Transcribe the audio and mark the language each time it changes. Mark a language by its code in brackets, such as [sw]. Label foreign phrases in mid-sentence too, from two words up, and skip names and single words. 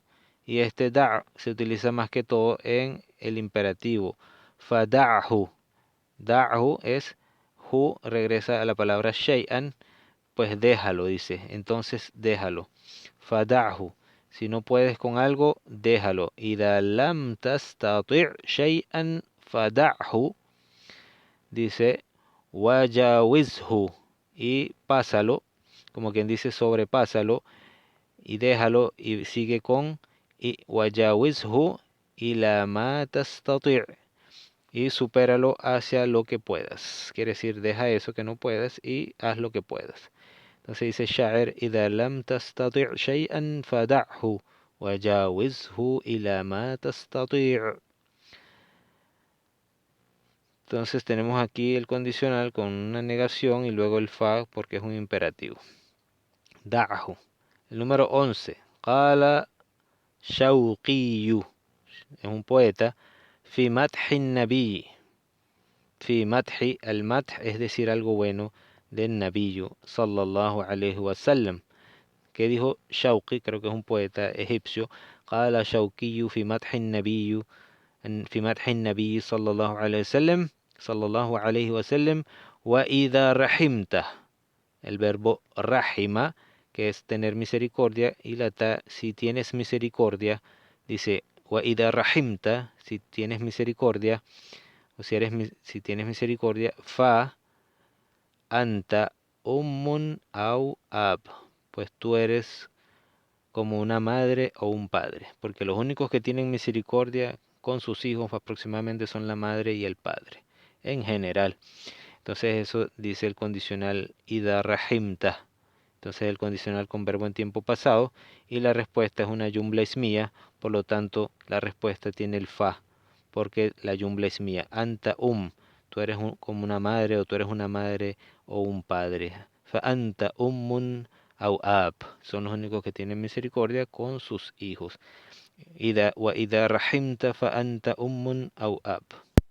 [es] Y este da' se utiliza más que todo en el imperativo. [ar] فدعه. [es] Da'hu es hu, regresa a la palabra shay'an, pues déjalo, dice. Entonces déjalo. Fada'hu. Si no puedes con algo, déjalo. [ar] إذا لم تستطع شيئا فدعه. [es] Dice wajawizhu. Y pásalo, como quien dice sobrepásalo, y déjalo, y sigue con y [ar] وجاوزه إلى ما تستطيع'. [es] Y supéralo hacia lo que puedas. Quiere decir, deja eso que no puedas y haz lo que puedas. Entonces dice Sha'ir, [ar] إذا لم تستطع شيئا فدعه وجاوزه إلى ما تستطيع. [es] Entonces tenemos aquí el condicional con una negación y luego el fa porque es un imperativo. Da'hu. El número 11. [ar] قال شوقي. [es] Es un poeta. [ar] في مدح النبي في مدح. [es] El madh es decir algo bueno del nabiyu [ar] صلى الله عليه وسلم. [es] Que dijo Shawqi, creo que es un poeta egipcio, [ar] قال شوقي في مدح النبي في مدح النبي صلى الله عليه وسلم وإذا رحمته, [es] el verbo rahima, que es tener misericordia, y la ta, si tienes misericordia, dice [ar] وإذا رحمت, [es] si tienes misericordia, o si tienes misericordia, [ar] فأنت أم أو أب, [es] pues tú eres como una madre o un padre, porque los únicos que tienen misericordia con sus hijos aproximadamente son la madre y el padre, en general. Entonces eso dice el condicional [ar] إذا رحمت. [es] Entonces el condicional con verbo en tiempo pasado y la respuesta es una [ar] جملة اسمية, [es] por lo tanto la respuesta tiene el fa, porque la [ar] جملة اسمية. [es] Anta tú eres como una madre o tú eres una madre o un padre. [ar] فأنت أو أب, [es] son los únicos que tienen misericordia con sus hijos. [ar] وإذا رحمت فأنت أو أب.